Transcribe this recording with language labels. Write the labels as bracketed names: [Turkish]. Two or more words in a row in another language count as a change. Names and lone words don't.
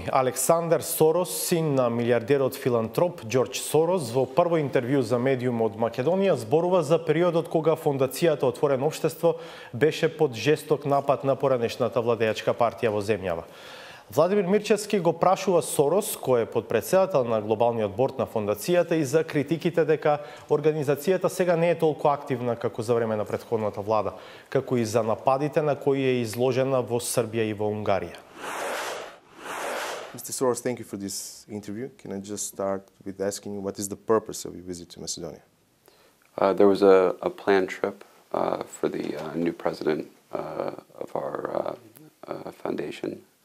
[Macedonian] Александар Сорос, син на милиардерот филантроп Ѓорѓ Сорос, во прво интервју за медиум од Македонија зборува за периодот кога фондацијата Отворено општество беше под жесток напад на поранешната владеачка партија во земјава. Владимир Мирчевски го прашува Сорос, кој е подпредседател на глобалниот борд на фондацијата, и за критиките дека организацијата сега не е толку активна како за време на претходната влада, како и за нападите на кои е изложена во Србија и во Унгарија. [English] Mr. Soros, thank you for this interview. Can I just start with asking you what is the purpose of your visit to Macedonia? There was a planned trip for the new president of our foundation.